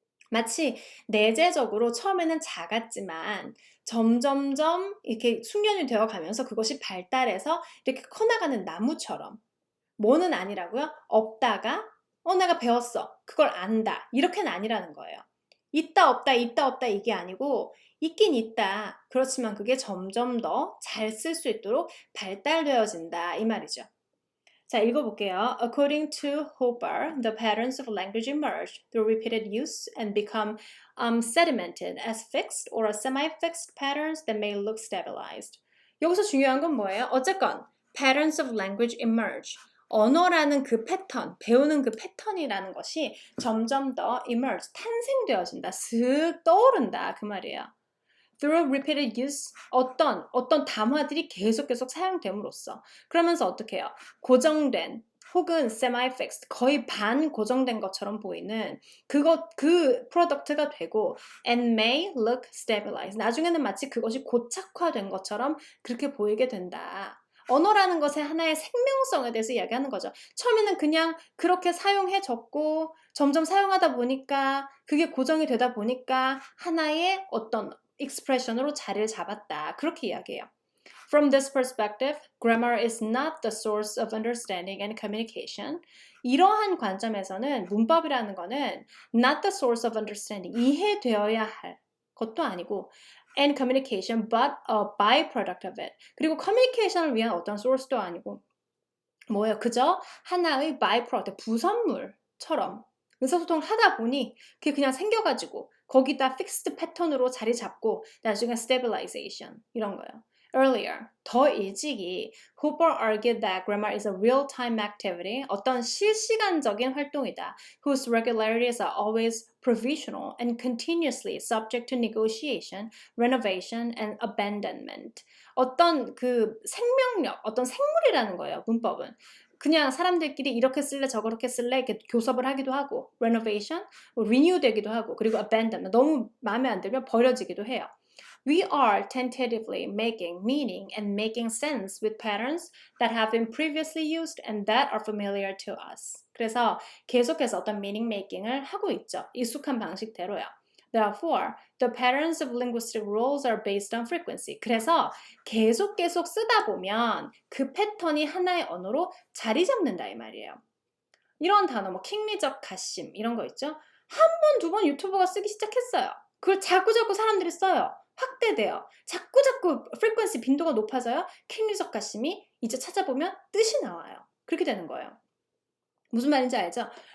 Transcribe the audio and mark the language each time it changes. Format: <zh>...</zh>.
<ko>마치 내재적으로 처음에는 작았지만 점점점 이렇게 숙련이 되어 가면서 그것이 발달해서 이렇게 커나가는 나무처럼 뭐는 아니라고요? 없다가 내가 배웠어 그걸 안다 이렇게는 아니라는 거예요. 있다 없다 이게 아니고 있긴 있다. 그렇지만 그게 점점 더 잘 쓸 수 있도록 발달되어진다 이 말이죠. 자, 읽어볼게요.</ko> <en>According to Hopper, the patterns of language emerge through repeated use and become sedimented as fixed or semi-fixed patterns that may look stabilized.</en> <ko>여기서 중요한 건 뭐예요? 어쨌건</ko> <en>patterns of language emerge.</en> <ko>언어라는 그 패턴, 배우는 그 패턴이라는 것이 점점 더 emerge, 탄생되어진다, 슥 떠오른다 그 말이에요.</ko> <en>Through repeated use,</en> <ko>어떤 담화들이 계속 사용됨으로써 그러면서 어떻게 해요? 고정된 혹은 semi-fixed, 거의 반 고정된 것처럼 보이는 그 프로덕트가 되고</ko> <en>and may look stabilized.</en> <ko>나중에는 마치 그것이 고착화된 것처럼 그렇게 보이게 된다. 언어라는 것의 하나의 생명성에 대해서 이야기하는 거죠. 처음에는 그냥 그렇게 사용해졌고 점점 사용하다 보니까 그게 고정이 되다 보니까 하나의 어떤 expression으로 자리를 잡았다. 그렇게 이야기해요.</ko> <en>From this perspective, grammar is not the source of understanding and communication.</en> <ko>이러한 관점에서는 문법이라는 거는</ko> <en>not the source of understanding,</en> <ko>이해되어야 할 것도 아니고</ko> <en>and communication, but a byproduct of it.</en> <ko>그리고 communication을 위한 어떤 source도 아니고 뭐예요? 그저 하나의 byproduct, 부산물처럼 의사소통을 하다 보니 그게 그냥 생겨가지고 거기다 fixed 패턴으로 자리 잡고 나중에 stabilization 이런 거예요.</ko> <en>Earlier,</en> <ko>더 일찍이</ko> <en>Hooper argued that grammar is a real-time activity,</en> <ko>어떤 실시간적인 활동이다,</ko> <en>whose regularities are always provisional and continuously subject to negotiation, renovation, and abandonment.</en> <ko>어떤 그 생명력, 어떤 생물이라는 거예요, 문법은. 그냥 사람들끼리 이렇게 쓸래 저렇게 쓸래 이렇게 교섭을 하기도 하고 renovation, renew 되기도 하고 그리고 abandonment, 너무 마음에 안 들면 버려지기도 해요.</ko> <en>We are tentatively making meaning and making sense with patterns that have been previously used and that are familiar to us.</en> <ko>그래서 계속해서 어떤 meaning making을 하고 있죠. 익숙한 방식대로요.</ko> <en>Therefore, the patterns of linguistic rules are based on frequency.</en> <ko>그래서 계속 쓰다 보면 그 패턴이 하나의 언어로 자리 잡는다 이 말이에요. 이런 단어 뭐 킹리적 가심 이런 거 있죠. 한 번, 두 번 유튜버가 쓰기 시작했어요. 그걸 자꾸 사람들이 써요. 확대돼요. 자꾸 frequency 빈도가 높아져요. 킹리적 가심이 이제 찾아보면 뜻이 나와요. 그렇게 되는 거예요. 무슨 말인지 알죠?</ko>